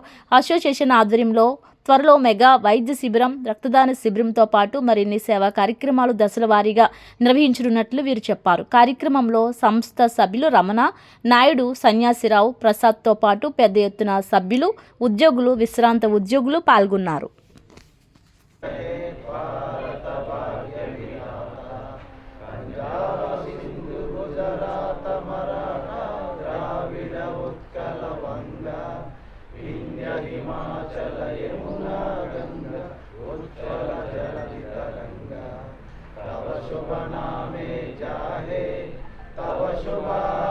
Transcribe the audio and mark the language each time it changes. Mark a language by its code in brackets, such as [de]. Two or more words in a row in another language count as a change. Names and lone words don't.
[te] అసోసియేషన్ ఆధ్వర్యంలో త్వరలో మెగా వైద్య శిబిరం, రక్తదాన శిబిరంతో పాటు మరిన్ని సేవా కార్యక్రమాలు దశల వారీగా నిర్వహించనున్నట్లు వీరు చెప్పారు. కార్యక్రమంలో సంస్థ సభ్యులు రమణ నాయుడు, సన్యాసిరావు, ప్రసాద్తో పాటు పెద్ద ఎత్తున సభ్యులు, ఉద్యోగులు, విశ్రాంత ఉద్యోగులు పాల్గొన్నారు. [bn] হিমাচল যমুনা গঙ্গা উজ্জ্বল জলধি তরঙ্গ তব শুভ নামে জাহে তব শুভ